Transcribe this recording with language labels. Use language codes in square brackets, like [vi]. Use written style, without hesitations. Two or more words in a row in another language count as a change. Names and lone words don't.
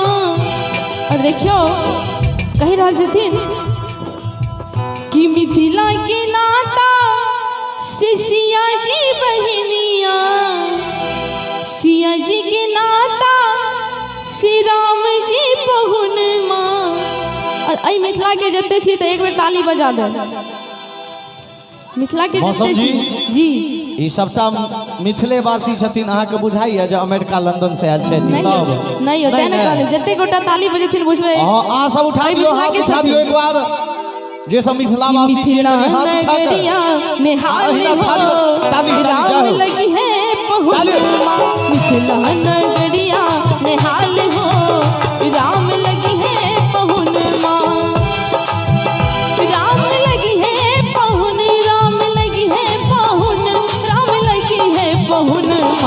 [mai] और देखियो कह रहा छथिन कि मिथिला के नाता से सिया जी बहनिया, सिया जी के नाता श्री राम जी पहुनमा। और आई मिथिला के जते छी तो एक बेर ताली बजा दो। मिथिला के जते छी जी ई सबटा मिथिले वासी छथिन। अहाँ के बुझाइए जे अमेरिका लंदन से आयल छथिन सब? नहीं होते ना कहले जते गोटा ताली बजेथिन बुझबे। हां आ सब उठा दियो, हाथ उठा दियो एक बार जे सब मिथिला वासी छी। मिथिला नगरिया निहाल हो, राम लगी है पहुनमा। मिथिला नगरिया निहाल हो, राम लगी है पहुनमा। राम लगी है पहुन, राम लगी है पहुन, राम लगी है पहुनमा।